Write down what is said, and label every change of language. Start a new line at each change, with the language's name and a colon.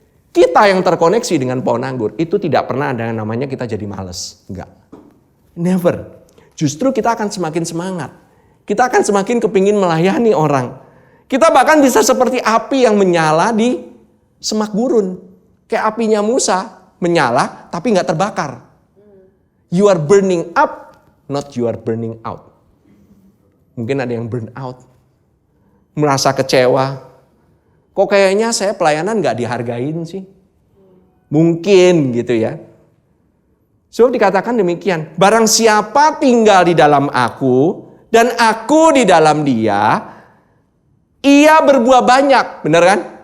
Indonesian: Kita yang terkoneksi dengan pohon anggur itu tidak pernah ada yang namanya kita jadi males. Enggak. Never. Justru kita akan semakin semangat. Kita akan semakin kepingin melayani orang. Kita bahkan bisa seperti api yang menyala di semak gurun. Kayak apinya Musa, menyala tapi nggak terbakar.
English: You are burning up, not you are burning out.
Indonesian: Mungkin ada yang burn out. Merasa kecewa. Kok kayaknya saya pelayanan nggak dihargain sih? Mungkin gitu ya. So dikatakan demikian. Barang siapa tinggal di dalam aku dan aku di dalam dia, ia berbuah banyak, benar kan?